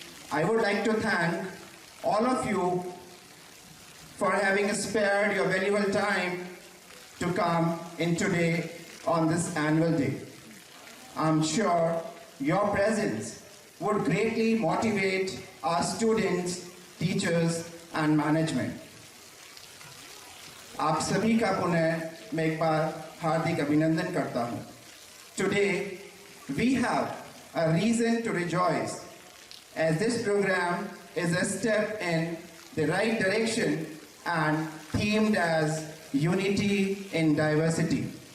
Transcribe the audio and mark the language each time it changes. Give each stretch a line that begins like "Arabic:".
English: I would like to thank all of you for having spared your valuable time to come in today on this annual day. I'm sure your presence would greatly motivate our students, teachers and management.
Hindi: आप सभी का पुनः मैं एक बार हार्दिक अभिनंदन करता हूँ.
English: Today we have a reason to rejoice as this program is a step in the right direction and themed as unity in diversity.